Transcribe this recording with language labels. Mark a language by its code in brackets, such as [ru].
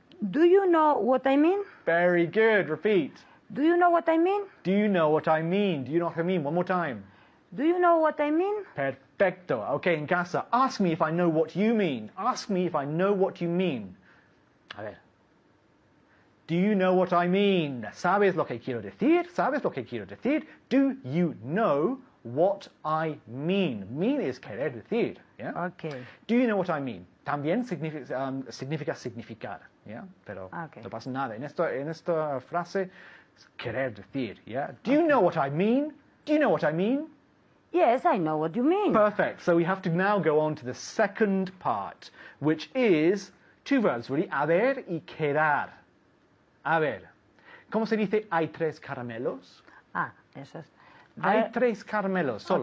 [en] Do you know what I mean? Very good. Repeat. Do you know what I mean? Do you know what I mean? Do you know what I mean? One more time. Do you know what I mean? [es] Perfecto. Okay, en casa. [en] Ask me if I know what you mean. Ask me if I know what you mean. [es] A ver. [en] Do you know what I mean? [es] ¿Sabes lo que quiero decir? ¿Sabes lo que quiero decir? [en] Do you know what I mean? Mean is [es] querer decir. [en] Yeah? Okay. Do you know what I mean? [es] También significa significar. [en] Yeah? [es] Pero [en] Okay. [es] no pasa nada. En esta frase, querer decir. [en] Yeah? Do you know what I mean? Do you know what I mean? Yes, I know what you mean. Perfect. So we have to now go on to the second part, which is two verbs, really. [es] Haber y quedar. A ver. ¿Cómo se dice hay tres caramelos? Eso es. Hay tres caramelos solo.